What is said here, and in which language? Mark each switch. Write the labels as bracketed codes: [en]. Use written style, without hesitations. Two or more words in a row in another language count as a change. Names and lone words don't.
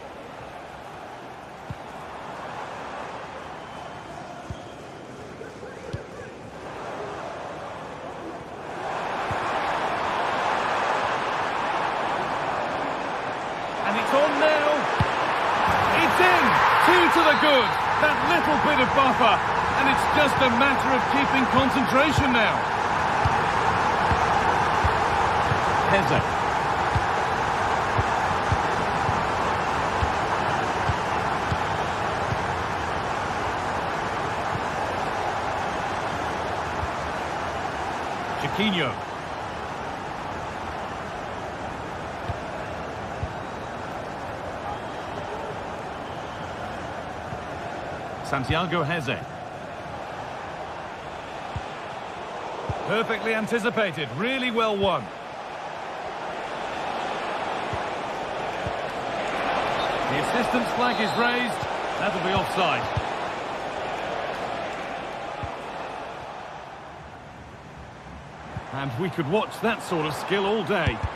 [en] And it's on now. It's in. 2 to the good. That little bit of buffer. And it's just a matter of keeping concentration now. Heze. Chiquinho. Santiago Heze. Perfectly anticipated, really well won. The assistant's flag is raised, that'll be offside. And we could watch that sort of skill all day.